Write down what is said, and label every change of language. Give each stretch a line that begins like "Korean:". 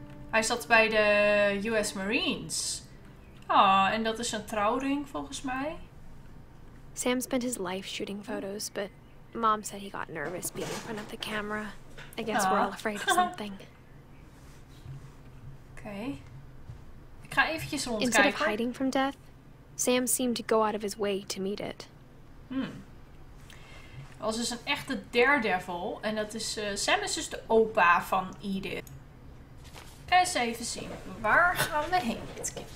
Dutch: Hij zat bij de US Marines. Ah, en dat is een trouwring volgens mij.
English: Sam spent his life shooting photos, but Mom said he got nervous being in front of the camera. I guess we're all afraid of something.
Dutch: Oké. Ik ga eventjes rondkijken.
English: Instead of hiding from death, Sam seemed to go out of his way to meet it.
Dutch: Als dus een echte daredevil. En dat is... Sam is dus de opa van Edith. Eens even zien. Waar gaan we heen dit keer?